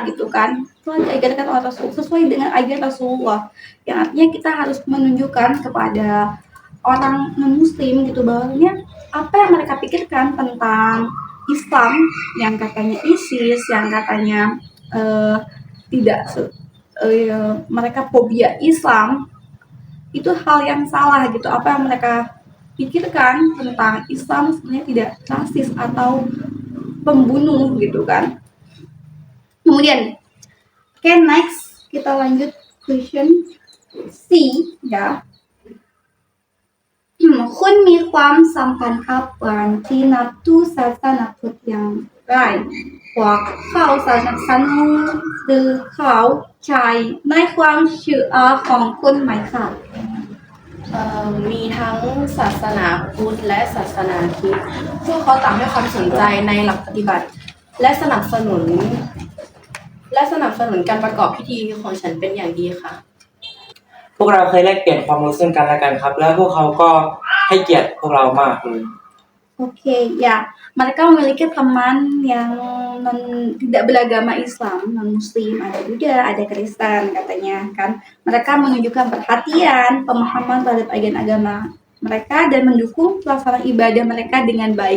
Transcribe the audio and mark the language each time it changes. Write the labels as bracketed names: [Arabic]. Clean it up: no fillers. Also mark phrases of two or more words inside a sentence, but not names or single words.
[Indonesian] gitu kan, telah diajarkan oleh Rasul sesuai dengan ajaran Rasulullah, yang artinya kita harus menunjukkan kepada orang non Muslim gitu bahwanya apa yang mereka pikirkan tentang Islam, yang katanya ISIS, yang katanya mereka fobia Islam, itu hal yang salah gitu. Apa yang mereka pikirkan tentang Islam sebenarnya tidak rasis atau pembunuh gitu kan. Kemudian, oke, next kita lanjut question C ya. [Thai] คุณมีความสัมพันธ์กับการที่นับถือศาสนาพุทธอย่างไรพวกเขาสนับสนุนหรือเขาใช้ในความเชื่อของคุณไหมคะ มีทั้งศาสนาพุทธและศาสนาคริสต์พวกเขาต่างให้ความสนใจในหลักปฏิบัติและสนับสนุนการประกอบพิธีของฉันเป็นอย่างดีค่ะ พวกเราเคยแลกเปลี่ยนความรู้ซึ่งกันและกันครับแล้วพวกเขาก็ให้เกียรติพวกเรามากเลย [Indonesian] Oke, ya, mereka memiliki teman yang tidak beragama Islam, non Muslim, ada Buddha, ada Kristen katanya kan. Mereka menunjukkan perhatian, pemahaman terhadap ajaran agama mereka dan mendukung pelaksanaan ibadah mereka dengan baik.